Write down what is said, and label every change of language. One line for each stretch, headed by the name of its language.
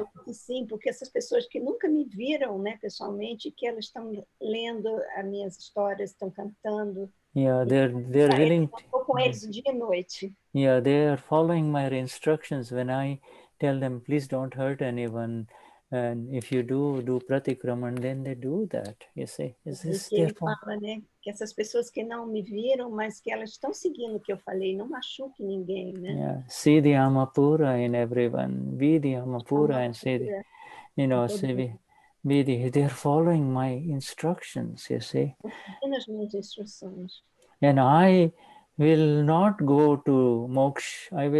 Portuguese: Sim, porque essas pessoas que nunca me viram, né, pessoalmente, que elas estão lendo as minhas histórias, estão cantando.
English: Yeah, they're willing.
Portuguese: Estou com eles dia e noite.
English: Yeah, they are following my instructions when I tell them, please don't hurt anyone. And if you do pratikraman, then they do that. You see, is this
Portuguese: que ele
English: therefore?
Portuguese: fala, né, que essas pessoas que não me viram, mas que elas estão seguindo o que eu falei, não machuque ninguém, né?
English: Yeah, see the Amapura in everyone. Be the Amapura and see the, you know, they're following my instructions, you see.
Portuguese: Nas minhas instruções.
English: And I will not go to moksha.